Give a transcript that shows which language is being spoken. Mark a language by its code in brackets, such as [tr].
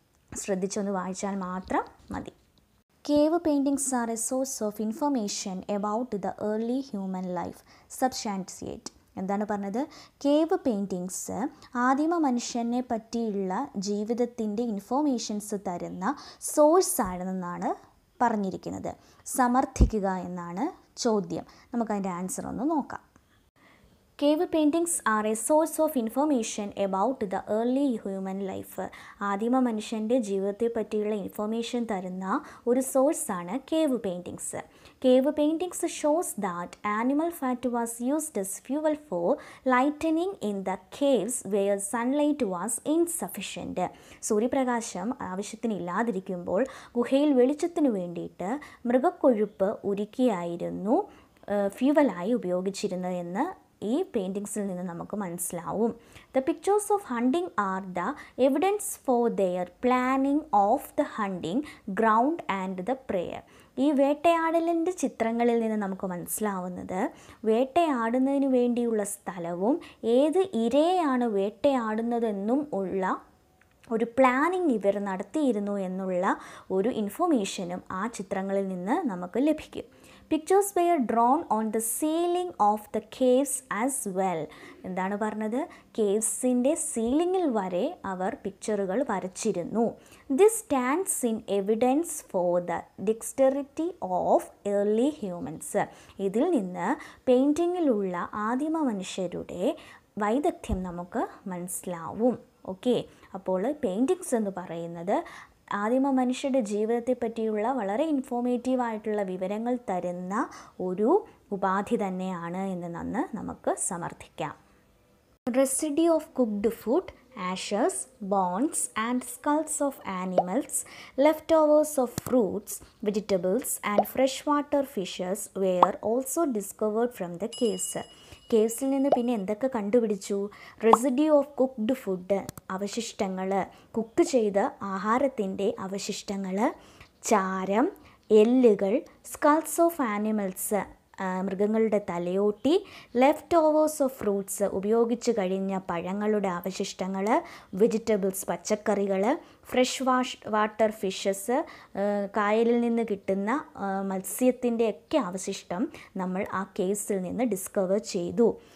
[ml] ശ്രദ്ധിച്ചൊന്ന് വായിച്ചാൽ മാത്രം മതി. [en] Cave paintings are a source of information about the early human life. Substantiate. [ml] എന്താണ് പറഞ്ഞത്? കേവ് പെയിൻറ്റിങ്സ് ആദിമ മനുഷ്യനെ പറ്റിയുള്ള ജീവിതത്തിൻ്റെ ഇൻഫോർമേഷൻസ് തരുന്ന സോഴ്സ് ആണെന്നാണ് പറഞ്ഞിരിക്കുന്നത്. സമർത്ഥിക്കുക എന്നാണ് ചോദ്യം. നമുക്കതിൻ്റെ ആൻസർ ഒന്ന് നോക്കാം. [en] Cave paintings are a source of information about the early human life. [ml] ആദിമ മനുഷ്യൻ്റെ ജീവിതത്തെ പറ്റിയുള്ള ഇൻഫർമേഷൻ തരുന്ന ഒരു സോഴ്സാണ് cave paintings. [en] Cave paintings shows that animal fat was used as fuel for lightening in the caves where sunlight was insufficient. [ml] സൂര്യപ്രകാശം ആവശ്യത്തിനില്ലാതിരിക്കുമ്പോൾ ഗുഹയിൽ വെളിച്ചത്തിനു വേണ്ടിയിട്ട് മൃഗക്കൊഴുപ്പ് ഉരുക്കിയായിരുന്നു ഫ്യൂവലായി ഉപയോഗിച്ചിരുന്നതെന്ന് ഈ പെയിൻറ്റിങ്സിൽ നിന്ന് നമുക്ക് മനസ്സിലാവും. [en] The pictures of hunting are the evidence for their planning of the hunting ground and the prayer. [ml] ഈ വേട്ടയാടലിൻ്റെ ചിത്രങ്ങളിൽ നിന്ന് നമുക്ക് മനസ്സിലാവുന്നത് വേട്ടയാടുന്നതിന് വേണ്ടിയുള്ള സ്ഥലവും ഏത് ഇരയെയാണ് വേട്ടയാടുന്നതെന്നും ഉള്ള ഒരു പ്ലാനിങ് ഇവർ നടത്തിയിരുന്നു എന്നുള്ള ഒരു ഇൻഫർമേഷനും ആ ചിത്രങ്ങളിൽ നിന്ന് നമുക്ക് ലഭിക്കും. [en] Pictures were drawn on the ceiling of the caves as well. [ml] എന്താണ് പറഞ്ഞത്? കേവ്സിൻ്റെ സീലിങ്ങിൽ വരെ അവർ പിക്ചറുകൾ വരച്ചിരുന്നു. [en] This stands in evidence for the dexterity of early humans. [ml] ഇതിൽ നിന്ന് പെയിൻറ്റിങ്ങിലുള്ള ആദിമ മനുഷ്യരുടെ വൈദഗ്ധ്യം നമുക്ക് മനസ്സിലാവും. ഓക്കെ, അപ്പോൾ പെയിൻറ്റിങ്സ് എന്ന് പറയുന്നത് ആദിമ മനുഷ്യരുടെ ജീവിതത്തെ പറ്റിയുള്ള വളരെ ഇൻഫോർമേറ്റീവായിട്ടുള്ള വിവരങ്ങൾ തരുന്ന ഒരു ഉപാധി തന്നെയാണ് എന്ന് നമുക്ക് സമർത്ഥിക്കാം. [en] Residue of cooked food, ashes, bones and skulls of animals, leftovers of fruits, vegetables and freshwater fishes were also discovered from the caves. [ml] കേവ്സിൽ നിന്ന് പിന്നെ എന്തൊക്കെ കണ്ടുപിടിച്ചു? [en] residue of cooked food, [ml] അവശിഷ്ടങ്ങൾ, കുക്ക് ചെയ്ത ആഹാരത്തിൻ്റെ അവശിഷ്ടങ്ങൾ, ചാരം, എല്ലുകൾ, [en] skulls of animals, [ml] മൃഗങ്ങളുടെ തലയോട്ടി, [en] leftovers of fruits, [ml] ഉപയോഗിച്ച് കഴിഞ്ഞ പഴങ്ങളുടെ അവശിഷ്ടങ്ങൾ, വെജിറ്റബിൾസ്, പച്ചക്കറികൾ, [en] fresh water fishes, [ml] കായലിൽ നിന്ന് കിട്ടുന്ന മത്സ്യത്തിൻ്റെയൊക്കെ അവശിഷ്ടം നമ്മൾ ആ കേസിൽ നിന്ന് ഡിസ്കവർ ചെയ്തു.